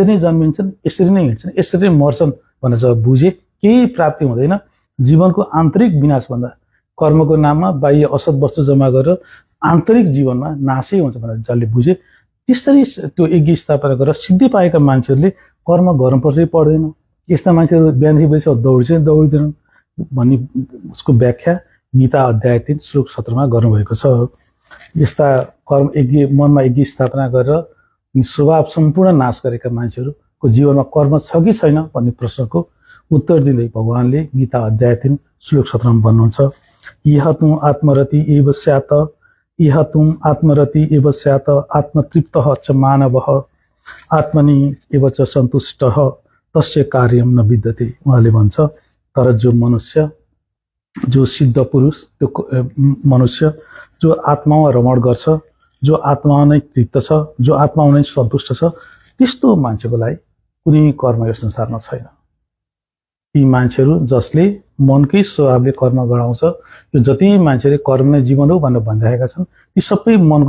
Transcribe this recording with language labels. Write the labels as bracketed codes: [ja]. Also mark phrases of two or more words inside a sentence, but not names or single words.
[ne] नै जन्मिन्छन्, यसरी नै हिँड्छन्, यसरी नै मर्छन् भनेर जब बुझे केही प्राप्ति हुँदैन, जीवनको आन्तरिक विनाशभन्दा कर्मको नाममा बाह्य असत वस्तु जम्मा गरेर आन्तरिक जीवनमा नाशै हुन्छ भनेर जसले बुझे, त्यसरी त्यो यज्ञ स्थापना गरेर सिद्धि पाएका मान्छेहरूले कर्म गर्नुपर्छ पर्दैन, यस्ता मान्छेहरू बिहानदेखि बेलुकीसम्म दौडिँदैनन् भन्ने उसको व्याख्या गीता अध्याय 3 श्लोक 17 गर्नुभएको छ। यस्ता मनमा यज्ञ स्थापना गरेर स्वभाव सम्पूर्ण नाश गरेका मान्छेहरूको जीवनमा कर्म छ कि छैन भन्ने प्रश्नको उत्तर दिँदै भगवानले गीता अध्याय 3 श्लोक 17 भन्नुहुन्छ, [sa] यह तुम आत्मरति एव स्यात् आत्मतृप्तः च मानवः आत्मनि एव च सन्तुष्टः तस्य कार्यम न विद्यते। [ne] उहाँले भन्छ, तर जो मनुष्य, जो सिद्ध पुरुष, त्यो मनुष्य जो आत्मामा रमण गर्छ, जो आत्मामा नै तृप्त छ, जो आत्मामा नै सन्तुष्ट छ, त्यस्तो मान्छेको लागि कुनै कर्म यो संसारमा छैन। ती मान्छेहरू जसले मनकै स्वभावले कर्म गराउँछ, यो जति मान्छेले कर्म नै जीवन हो भनेर भनिरहेका छन्, ती सबै मनको